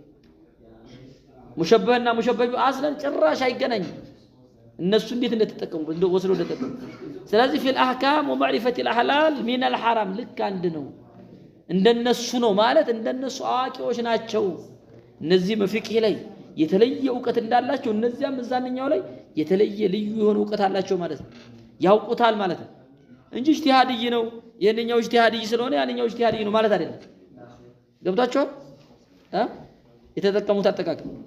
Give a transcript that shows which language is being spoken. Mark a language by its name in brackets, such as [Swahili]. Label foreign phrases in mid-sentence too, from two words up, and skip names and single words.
[Amharic] ሙሸበህና ሙሸበህ አስለን ጭራሽ አይገናኝም እነሱ እንዴት እንደተጠቀሙ ወስደው እንደተጠቀሙ ስለዚህ [Arabic] في الاحكام ومعرفه الحلال من الحرام [Amharic] ልክ አንድ ነው እንደነሱ ነው ማለት እንደነሱ አዋቂዎች ናቸው እነዚህ በፊቅህ ላይ የተለየ ዕውቀት እንዳላቸው እነዚያም እዛኛው ላይ የተለየ ልዩ የሆነ ዕውቀት አላቸው ማለት ነው ያውቁታል ማለት ነው እንጂ ኢጅቲሃድይ ነው የነኛው ኢጅቲሃድይ ስለሆነ ያነኛው ኢጅቲሃድይ ነው ማለት አይደለም ገብታችኋል የተጠቀሙት አጠቃቀም